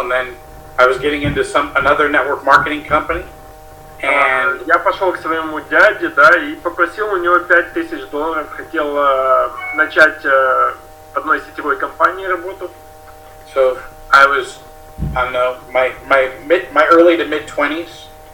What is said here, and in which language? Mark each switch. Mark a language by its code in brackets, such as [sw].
[en] And then I was getting into another network marketing company. And [ru] я пошел к своему дяде, да, и попросил у него $5000. Хотел начать в одной сетевой компании работу. [en] So I don't know, my early to mid 20s.